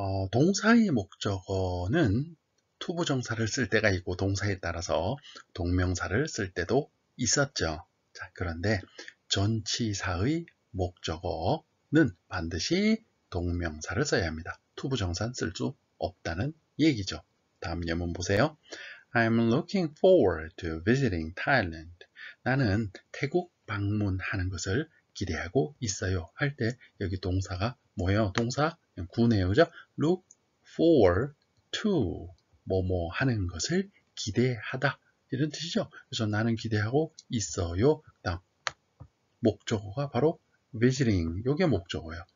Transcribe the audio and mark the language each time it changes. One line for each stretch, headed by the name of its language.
Korean: 동사의 목적어는 투부정사를 쓸 때가 있고 동사에 따라서 동명사를 쓸 때도 있었죠. 자, 그런데 전치사의 목적어는 반드시 동명사를 써야 합니다. 투부정사는 쓸 수 없다는 얘기죠. 다음 예문 보세요.
English: I'm looking forward to visiting Thailand.
Korean: 나는 태국 방문하는 것을 기대하고 있어요. 할 때 여기 동사가 뭐예요? 동사 구네요. 그죠?
English: look forward to
Korean: 뭐뭐 하는 것을 기대하다. 이런 뜻이죠. 그래서 나는 기대하고 있어요. 다음 목적어가 바로 visiting. 이게 목적어예요.